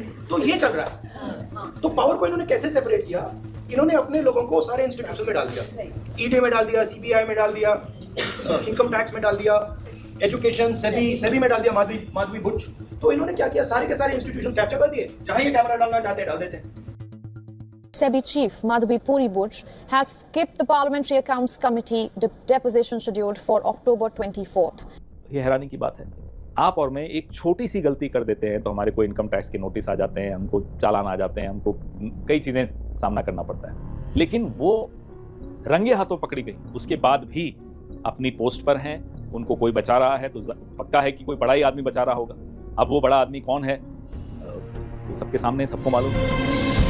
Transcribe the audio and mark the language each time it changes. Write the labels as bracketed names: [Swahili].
[Hindi] तो ये चल रहा है। तो पावर को इन्होंने कैसे सेपरेट किया? इन्होंने अपने लोगों को सारे इंस्टीट्यूशन में डाल दिया, ईडी में डाल दिया, सीबीआई में डाल दिया, इनकम टैक्स में डाल दिया, एजुकेशन सेबी में डाल दिया, माधवी बुच। तो इन्होंने क्या किया? सारे के सारे इंस्टीट्यूशन कैप्चर कर दिए, जहां ये कैमरा डालना चाहते हैं डाल देते हैं। [English] SEBI chief Madhvi Puri Buch has skipped the Parliamentary Accounts Committee deposition scheduled for October 24th. [Hindi] ये हैरानी की बात है, आप और मैं एक छोटी सी गलती कर देते हैं तो हमारे को इनकम टैक्स के नोटिस आ जाते हैं, हमको चालान आ जाते हैं, हमको कई चीजें सामना करना पड़ता है। लेकिन वो रंगे हाथों पकड़ी गई, उसके बाद भी अपनी पोस्ट पर हैं, उनको कोई बचा रहा है तो पक्का है कि कोई बड़ा ही आदमी बचा रहा होगा। अब वो बड़ा आदमी कौन है, सबके सामने सबको मालूम है।